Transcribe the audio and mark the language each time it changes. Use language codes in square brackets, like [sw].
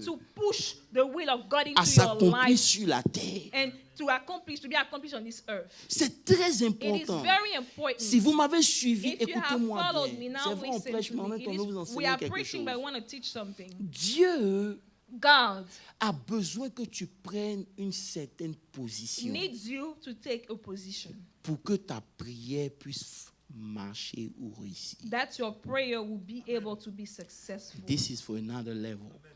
[en] to push the will of God into [fr] à s'accomplir [en] life [fr] sur la terre. [en] And to be accomplished on this earth. [fr] C'est très important. [en] It is very important. [fr] Si vous m'avez suivi, [en] If [fr] écoutez-moi bien. C'est vrai, on prêche, mais en même temps, nous vous enseignons quelque chose. [en] But I want to teach something. [fr] Dieu [en] God [fr] a besoin que tu prennes une certaine position [en] needs you to take a position [fr] pour que ta prière puisse marcher ou réussir. [en] That your prayer will be able to be successful. This is for another level.